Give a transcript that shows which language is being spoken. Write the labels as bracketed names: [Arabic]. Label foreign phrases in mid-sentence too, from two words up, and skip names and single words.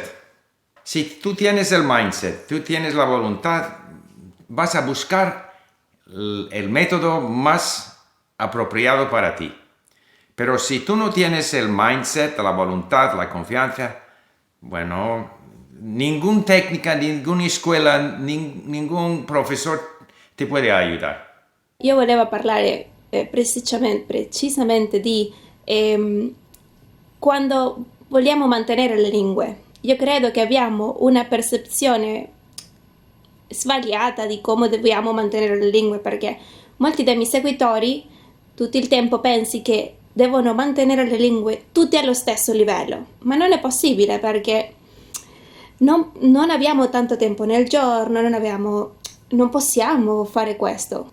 [Spanish] Si tú tienes el mindset, tú tienes la voluntad, vas a buscar el método más apropiado para ti. Pero si tú no tienes el mindset, la voluntad, la confianza, bueno, ninguna técnica, ninguna escuela, ningún professor ti puede aiutare. [Italian] Io volevo parlare precisamente di quando vogliamo mantenere le lingue. Io credo che abbiamo una percezione sbagliata di come dobbiamo mantenere le lingue, perché molti dei miei seguitori tutto il tempo pensi che devono mantenere le lingue tutte allo stesso livello, ma non è possibile perché non abbiamo tanto tempo nel giorno, non possiamo fare questo.